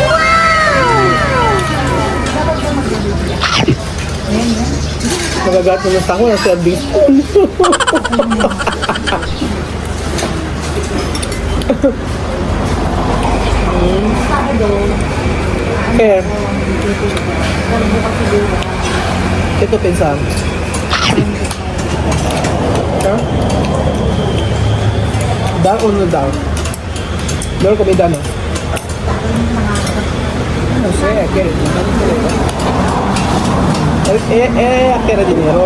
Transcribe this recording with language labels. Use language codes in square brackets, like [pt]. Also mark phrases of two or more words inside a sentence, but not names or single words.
[tl] Nagagat naman sa ako ng [en] serving spoon. [tl] Okay. Ito pensar. [es] Dar o no dar? Meron comida, no? No sé, quiere. Quiere dinero.